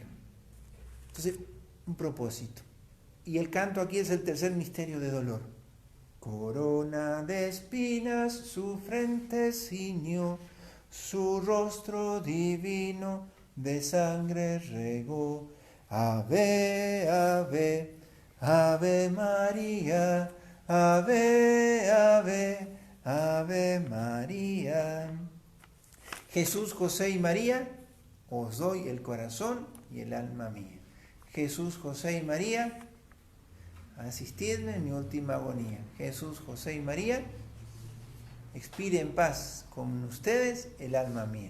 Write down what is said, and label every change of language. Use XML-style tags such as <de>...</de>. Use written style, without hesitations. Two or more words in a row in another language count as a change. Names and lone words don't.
<es>Entonces, un propósito. Y el canto aquí es el tercer misterio de dolor. Corona de espinas su frente ciñó, su rostro divino de sangre regó. Ave, ave, ave María, ave, ave, ave María. Jesús, José y María, os doy el corazón y el alma mía. Jesús, José y María, asistidme en mi última agonía. Jesús, José y María, expire en paz con ustedes el alma mía.</es>